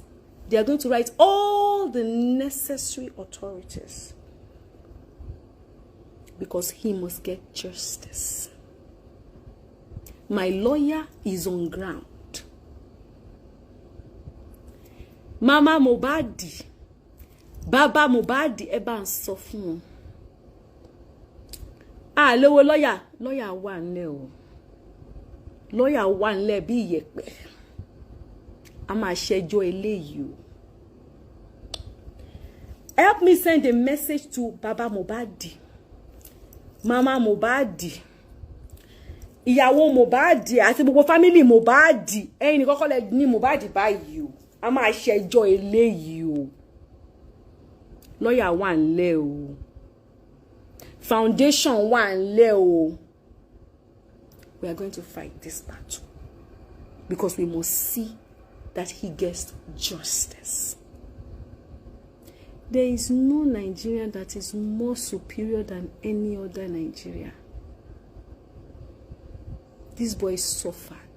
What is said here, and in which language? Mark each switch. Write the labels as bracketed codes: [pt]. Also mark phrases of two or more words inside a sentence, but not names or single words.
[en] They are going to write all the necessary authorities because he must get justice. My lawyer is on ground. [yo] Mama Mohbad, Baba Mohbad, eba sọ fún wọn. Lọ́wọ́ lawyer wà nílẹ̀ o. Lawyer wà nílẹ̀ bí ìyẹ̀pẹ̀. A máa ṣẹjọ́ eléyìí o. [en] Help me send a message to Baba Mohbad, Mama Mohbad, Iyabo Mohbad, [yo] àti gbogbo [en] family Mohbad. [yo] Ẹ̀yin nìkan kọ́ lẹ ní Mohbad báyìí o. A máa ṣẹjọ́ eléyìí o. Lawyer wà nílẹ̀ o. Foundation wà nílẹ̀ o. [en] We are going to fight this battle because we must see that he gets justice. There is no Nigerian that is more superior than any other Nigeria. This boy suffered.